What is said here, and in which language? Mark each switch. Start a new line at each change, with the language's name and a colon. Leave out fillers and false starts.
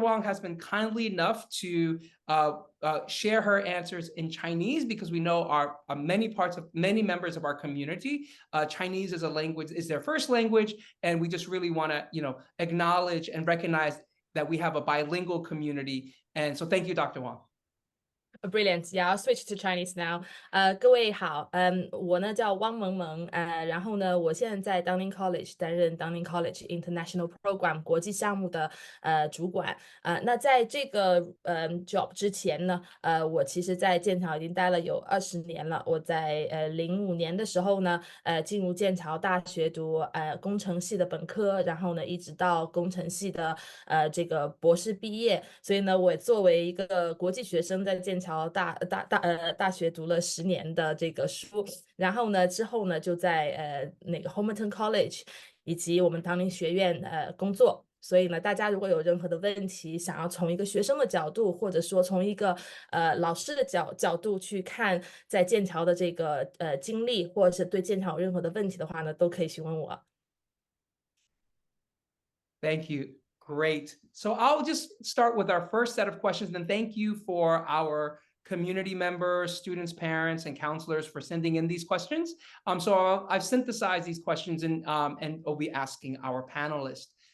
English: Wong has been kindly enough to share her answers in Chinese, because we know many members of our community, Chinese is a language, is their first language, and we just really want to acknowledge and recognize that we have a bilingual community. And so thank you, Dr. Wong. Brilliant. Yeah, I'll switch to Chinese now.
Chinese: 各位好，我呢叫汪萌萌，然后呢，我现在在 Downing College 担任 Downing College International Program 国际项目的主管。那在这个job 之前呢，我其实在剑桥已经待了有20年了。我在05年的时候呢，进入剑桥大学读工程系的本科，然后呢一直到工程系的这个博士毕业。所以呢，我作为一个国际学生在剑桥大学读了10年的这个书，然后呢之后呢就在那个 Homerton College 以及我们唐宁学院工作。所以呢，大家如果有任何的问题，想要从一个学生的角度，或者说从一个老师的角度去看在剑桥的这个经历，或者是对剑桥有任何的问题的话呢，都可以询问我。
English: Thank you. Great. So I'll just start with our first set of questions, and thank you for our community members, students, parents, and counselors for sending in these questions. So I've synthesized these questions and we'll be asking our panelists.